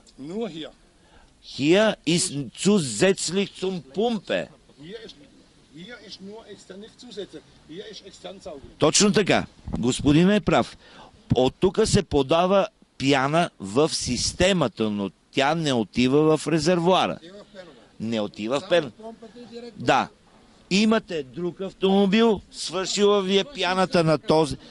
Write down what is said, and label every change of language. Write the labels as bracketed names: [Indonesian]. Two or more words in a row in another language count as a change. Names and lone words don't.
[German] nur hier. Hier ist zusätzlich zum Pumpe. Hier ist nur extern, nicht zusätzlich. Hier ist extern saugen. [Bulgarian] Точно така. Господин е прав. От тук се подава пяна в системата, но тя не отива в резервуара. Не отива в пенове. Да. Имате друг автомобил, свършила ви е пяната на този.